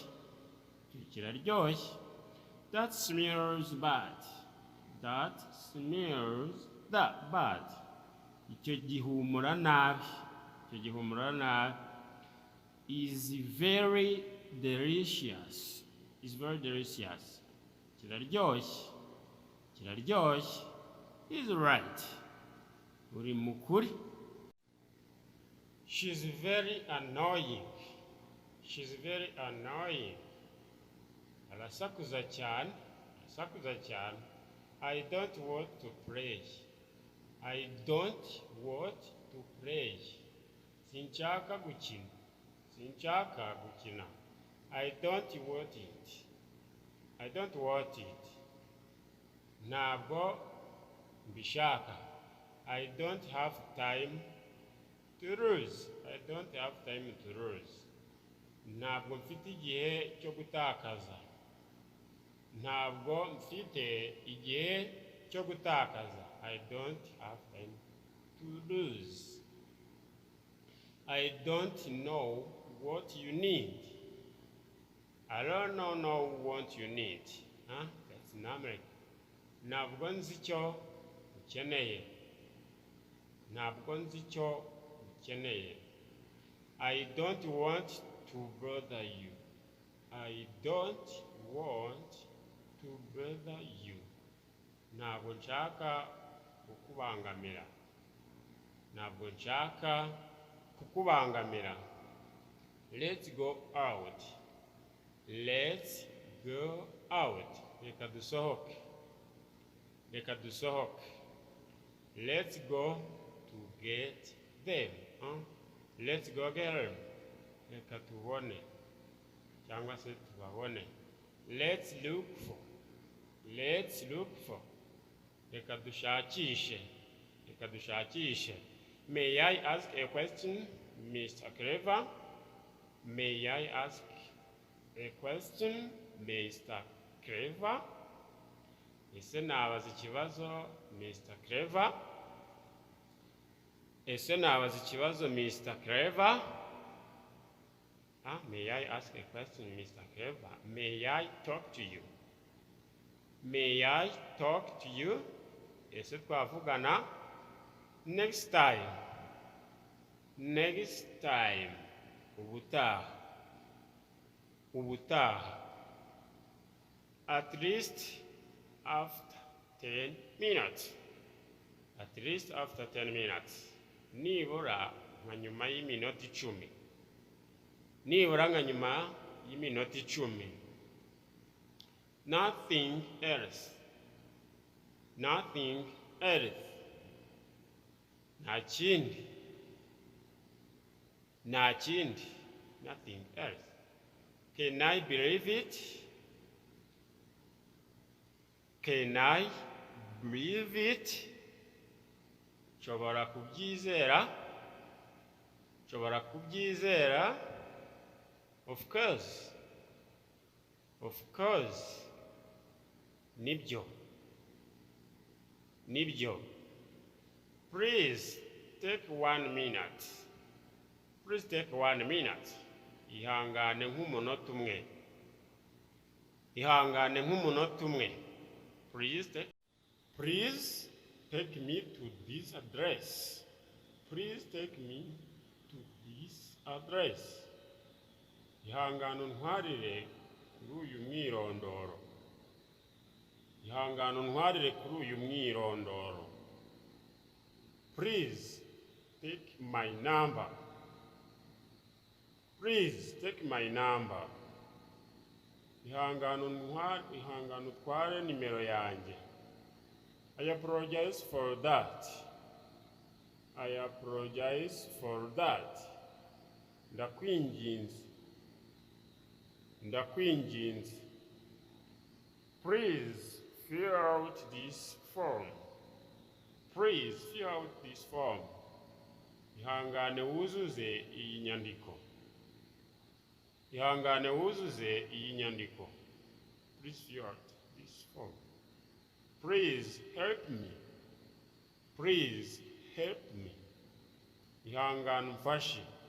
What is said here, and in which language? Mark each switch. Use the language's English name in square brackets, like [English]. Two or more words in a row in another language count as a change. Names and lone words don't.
[Kinyarwanda] Icyo kiraryoshye. [English] That smells bad. That smells bad. [Kinyarwanda] Icyo gihumura nabi. Icyo gihumura nabi. [English] Is very delicious. Is very delicious. Kiraryoshye. Kiraryoshye. Is right. [Kinyarwanda] Uri mukuri. [English] She's very annoying. She's very annoying. [Kinyarwanda] Arasakuza cyane. Arasakuza cyane. [English] I don't want to play. I don't want to play. [Kinyarwanda] Sinshaka gukina. Sinshaka gukina. [English] I don't want it. I don't want it. [Kinyarwanda] Ntabwo mbishaka. [English] I don't have time to lose. I don't have time to lose. [Kinyarwanda] Ntabwo mfite igihe cyo gutakaza. Ntabwo mfite igihe cyo gutakaza. [English] I don't have time to lose. I don't know what you need. I don't know what you need. Huh? That's in America. [Kinyarwanda] Ntabwo nzi icyo ukeneye. Ntabwo nzi icyo ukeneye. [English] I don't want to bother you. I don't want to bother you. [Kinyarwanda] Ntabwo nshaka kukubangamira. Ntabwo nshaka kukubangamira. [English] Let's go out. Let's go out. [Kinyarwanda] Reka dusohoke. Reka dusohoke. [English] Let's go to get them. Let's go get them. [Kinyarwanda] Reka tubone. cyangwa se tubabone. [English] Let's look for. [Kinyarwanda] Reka dushakishe. [English] May I ask a question, Mr. Clever? May I ask a question, Mr. Clever? [Kinyarwanda] Ese nabaza ikibazo, [English] Mr. Clever? Mr. Clever? May I ask a question, Mr. Clever? May I talk to you? May I talk to you? [Kinyarwanda] Ese twavugana? [English] Next time. [Kinyarwanda] Ubutaha. [English] At least after 10 minutes. [Kinyarwanda] Nibura nka nyuma y'iminota 10. [English] Nothing else. [Kinyarwanda] Nta kindi. [English] Nothing else. Can I believe it? [Kinyarwanda] Nshobora kubyizera. [English] Of course. Nibyo. Please take 1 minute. [Kinyarwanda] Ihangane nk'umunota umwe. [English] Please take me to this address. [Kinyarwanda] Ihangane untwarire kuri uyu mwirondoro. [English] Please take my number. [Kinyarwanda] Ihangane utware nimero yanjye. [English] I apologize for that. [Kinyarwanda] Ndakwinginze. [English] Please fill out this form. [Kinyarwanda] Ihangane wuzuze iyi nyandiko. [English] Please fill out this form. Please help me. [Kinyarwanda] Ihangane umfashe.